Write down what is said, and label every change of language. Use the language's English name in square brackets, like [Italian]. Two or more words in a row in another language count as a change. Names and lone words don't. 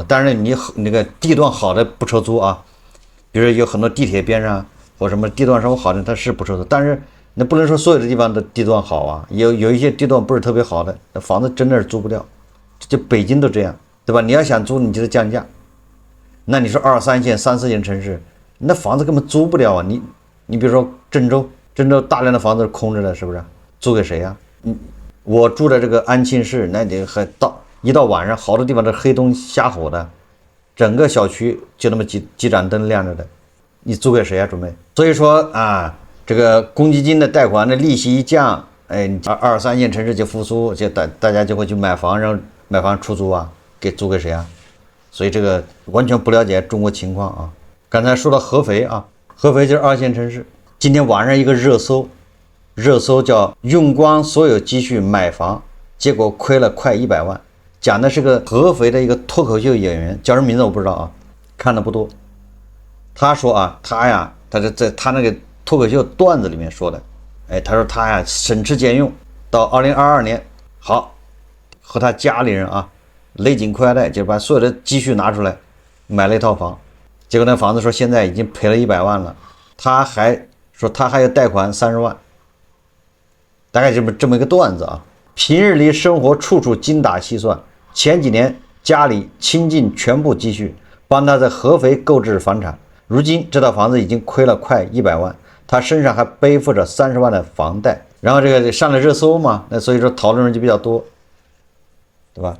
[Chinese] 但是你那個地段好的不出租比如有很多地鐵邊上或什麼地段稍微好的它是不出租，但是那不能說所有的地方的地段好有一些地段不是特別好的，那房子真的是租不掉。就北京都這樣，對吧？你要想租你就得降價。那你說2、3線、3、4線城市，那房子根本租不掉你比如說鄭州大量的房子是空着的，是不是？租給誰我住的這個安慶市，那你一到晚上好多地方都黑燈瞎火的，整個小區就那麼幾盞燈亮着的，你租給誰準備？所以說這個公積金的貸款的利息一降2、3線城市就復甦，就大家就會去買房，然後買房出租租給誰所以這個完全不了解中國情況剛才說到合肥合肥就是2線城市。今天晚上一個熱搜叫用光所有積蓄買房，結果虧了快100萬，講的是個合肥的一個脫口秀演員，叫什麼名字我不知道看的不多。他說他在他那個脫口秀段子裡面說的，他說他省吃儉用，到2022年好和他家裡人勒緊褲腰帶，就把所有的積蓄拿出來買了一套房，結果那房子說現在已經賠了100萬了，他還說他還有貸款30萬，大概這麼一個段子平日裡生活處處精打細算，前幾年家裡傾盡全部積蓄幫他在合肥購置房產，如今這套房子已經虧了快100萬，他身上還背負着30萬的房貸，然後這個上了熱搜嘛，那所以說討論人就比較多，對吧？